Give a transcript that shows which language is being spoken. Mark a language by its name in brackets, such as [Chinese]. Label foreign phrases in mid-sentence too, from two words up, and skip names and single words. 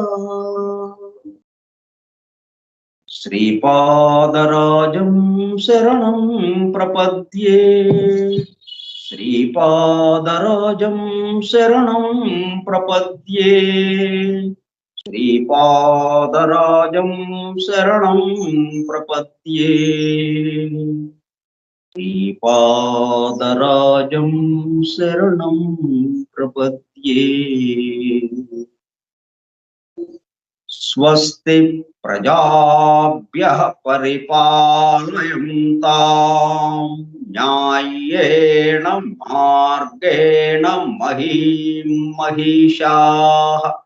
[Sanskrit] శ్రీపాదరాజం శరణం ప్రపద్యే, శ్రీపాదరాజం శరణం ప్రపద్యే, శ్రీపాదరాజం శరణం ప్రపద్యే, శ్రీపాదరాజం శరణం ప్రపద్యే. స్వస్తి ప్రజాభ్యః పరిపాలయంతాం న్యాయేన మార్గేణ మహీం మహిషాః.